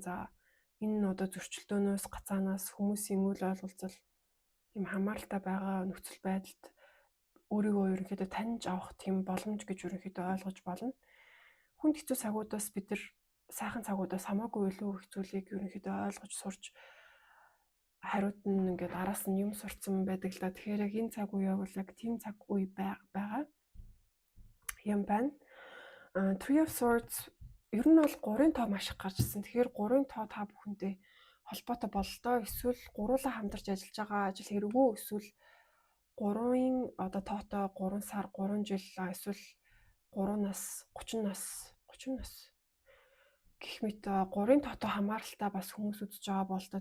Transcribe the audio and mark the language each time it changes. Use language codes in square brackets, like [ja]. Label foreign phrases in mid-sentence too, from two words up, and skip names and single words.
[mn] За энэ одоо зөрчилдөөнөөс гацаанаас хүмүүсийн үйл ойлголцол юм хамааралтай байгаа нөхцөл байдалд өөрийгөө ерөнхийдөө таньж авах тийм боломж гэж ерөнхийдөө ойлгож болно. Хүнд хэцүү цагуудаас бид нар сайхан цагуудаас хамаагүй илүү их зүйлийг ерөнхийдөө ойлгож сурч хариуд нь ингээд араас нь юм сурцсан байдаг л да. Тэгэхээр яг энэ цаг үе бол яг тийм цаг үе байгаа юм байна. Three of Swords ер нь бол 3-ын тоо маш их гарч ирсэн. Тэгэхээр 3-ын тоо та бүхэндээ холбоотой бололтой. Эсвэл гуруулаа хамтарч ажиллаж байгаа ажил хэрэггүй. Эсвэл 3-ын одоо тоотой 3 сар 3 жил эсвэл 3 нас 30 нас гэх мэт 3-ын тоотой хамааралтай бас хүмүүс үзэж байгаа бололтой.